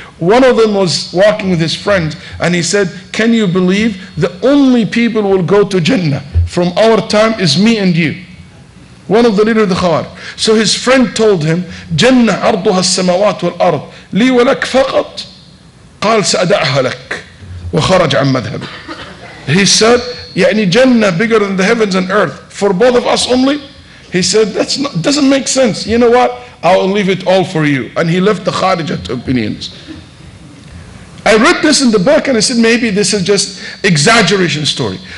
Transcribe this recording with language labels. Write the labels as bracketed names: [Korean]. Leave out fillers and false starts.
[English] One of them was walking with his friends, and he said, can you believe the only people who will go to Jannah from our time is me and you? One of the leaders of the Khawarij. So his friend told him, [Arabic] Jannah arduha as-samawat wal-ard li wa lak faqat. قال سأدعها لك وخرج عن مذهبي. [English] He said, يعني Jannah bigger than the heavens and earth for both of us only? He said, doesn't make sense. You know what? I will leave it all for you. And he left the Kharijite opinions. I read this in the book and I said, maybe this is just exaggeration story.